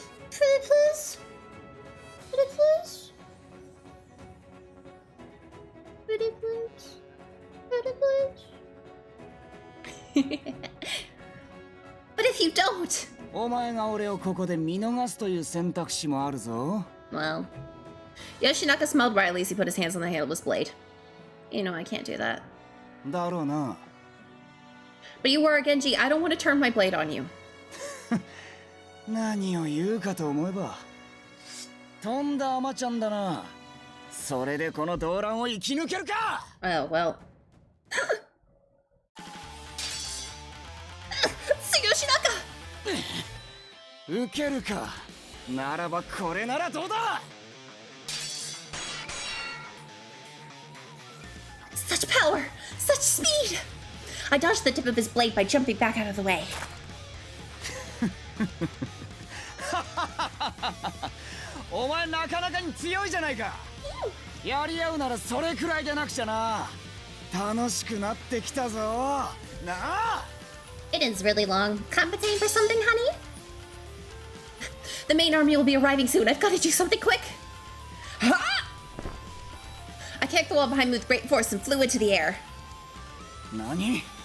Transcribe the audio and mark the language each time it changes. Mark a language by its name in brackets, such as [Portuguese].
[English] Pretty please? Pretty please? Pretty please? Pretty please? But if you don't... [Japanese] お前が俺をここで見逃すという選択肢もあるぞ。 [English] Well... Yoshinaka smiled wryly as he put his hands on the handle of his blade. You know I can't do that. [Japanese] だろうな。 [English] But you were a Genji. I don't want to turn my blade on you. [Japanese] 何を言うかと思えば。とんだ甘ちゃんだな。それでこの動乱を生き抜けるか。 [English] Oh, well. Yoshinaka! [Japanese] 受けるか。ならばこれならどうだ。 [English] Such power! Such speed! I dodged the tip of his blade by jumping back out of the way. [Japanese] お前なかなかに強いじゃないか。やり合うならそれくらいでなくちゃな。楽しくなってきたぞ。なあ。 [English] It is really long. Compensating for something, honey? The main army will be arriving soon. I've got to do something quick. Ha! I kicked the wall behind me with great force and flew into the air. [Japanese] 何?